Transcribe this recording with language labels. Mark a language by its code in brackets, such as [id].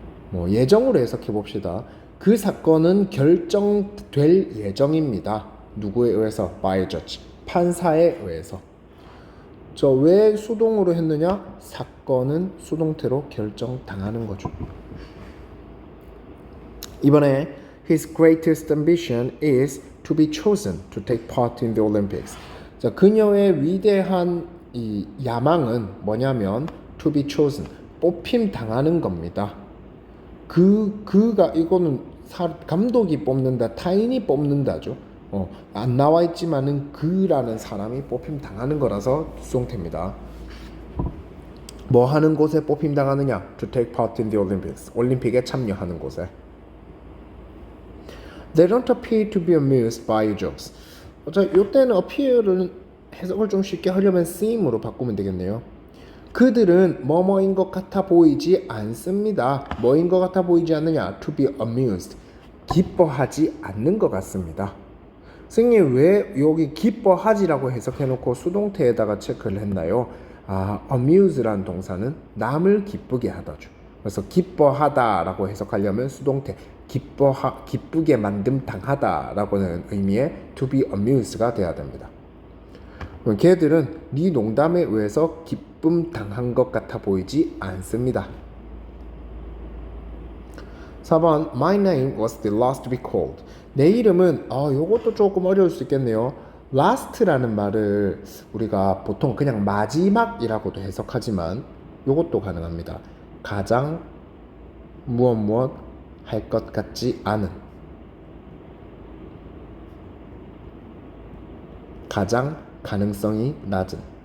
[ko] 뭐 예정으로 해석해 봅시다. 그 사건은 결정될 예정입니다. 누구에 의해서? [en] by a judge. [ko] 판사에 의해서. 저 왜 수동으로 했느냐? 사건은 수동태로 결정당하는 거죠. 이번에 [en] his greatest ambition is to be chosen to take part in the Olympics. [ko] 자, 그녀의 위대한 이 야망은 뭐냐면 [en] to be chosen, [ko] 뽑힘 당하는 겁니다. 그가 이거는 감독이 뽑는다, 타인이 뽑는다죠. 안 나와 있지만은 그라는 사람이 뽑힘 당하는 거라서 수동태입니다. 뭐 하는 곳에 뽑힘 당하느냐? [en] To take part in the Olympics. [ko] 올림픽에 참여하는 곳에. [en] They don't appear to be amused by your jokes. [ko] 자, 이때는 appear를 해석을 좀 쉽게 하려면 seem으로 바꾸면 되겠네요. 그들은 뭐뭐인 것 같아 보이지 않습니다. 뭐인 것 같아 보이지 않느냐? [en] To be amused. [ko] 기뻐하지 않는 것 같습니다. 선생님 왜 여기 기뻐하지라고 해석해놓고 수동태에다가 체크를 했나요? amuse라는 동사는 남을 기쁘게 하다죠. 그래서 기뻐하다라고 해석하려면 수동태 기쁘게 만듦 당하다라고는 의미의 [en] to be amused [ko] 가 돼야 됩니다. 걔들은 네 농담에 의해서 기쁨 당한 것 같아 보이지 않습니다. 4번 [en] My name was the last to be called. [ko] 내 이름은 요것도 조금 어려울 수 있겠네요. last라는 말을 우리가 보통 그냥 마지막이라고도 해석하지만 요것도 가능합니다. 가장 무엇 할 것 같지 않은, 가장 가능성이 낮은.